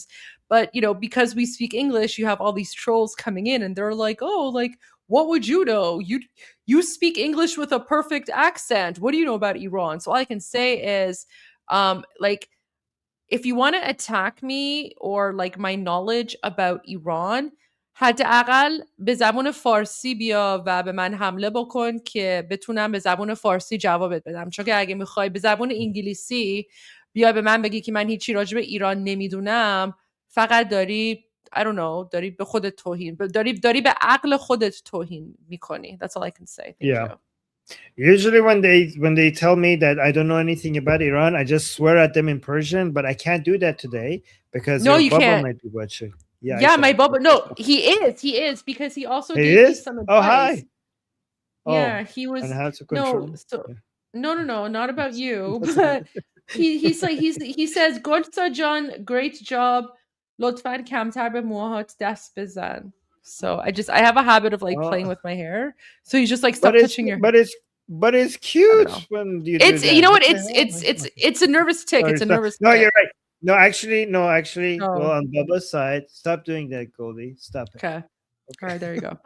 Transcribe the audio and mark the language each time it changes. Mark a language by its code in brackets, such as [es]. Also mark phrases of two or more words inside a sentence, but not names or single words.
[en] But, because we speak English, you have all these trolls coming in and they're like, oh, like, what would you know? You speak English with a perfect accent. What do you know about Iran? So all I can say is, if you want to attack me or like my knowledge about Iran, [fa] حداقل به زبان فارسی بیا و به من حمله بکن که بتونم به زبان فارسی جوابت بدم. چون که اگه میخوای به زبان انگلیسی بیا به من بگی که من هیچی راجع به ایران نمیدونم، فقط داری [en] I don't know, [fa] داری به خودت توهین، داری به عقل خودت توهین میکنی. [en] That's all I can say. Thank you. Usually when they tell me that I don't know anything about Iran, I just swear at them in Persian, but I can't do that today because you Bubba can't. might be watching. Yeah, my Bubba. No, he is because he also gave me some advice. Oh, hi. Yeah, he was. And how to control. No, not about you. But he says, Gorsa John, great job. [fa] لطفاً کمتر به موهات دست بزن. [en] So I have a habit of like playing with my hair. So he's just like, stop touching your hair. But it's cute when you do that. You know what? It's a nervous tick. Sorry, it's a nervous No, tick. you're right. No, actually. Well, on Bubba's side, stop doing that, Goldie. Stop it. Okay. All right, there you go.